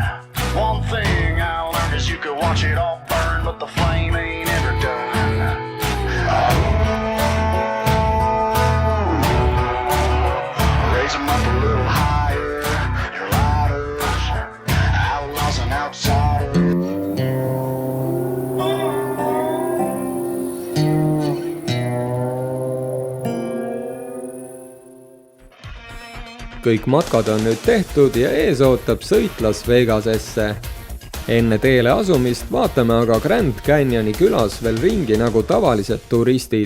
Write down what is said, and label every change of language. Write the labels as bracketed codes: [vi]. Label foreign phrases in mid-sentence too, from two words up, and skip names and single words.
[en] One thing I learned is you could watch it all burn, but the flame ain't ever done. Raise them up a little higher. Your lighters, outlaws and outsiders. [et] Kõik matkad on nüüd tehtud ja ees ootab sõit Las Vegasesse. Enne teele asumist vaatame aga Grand Canyoni külas veel ringi nagu tavalised turistid.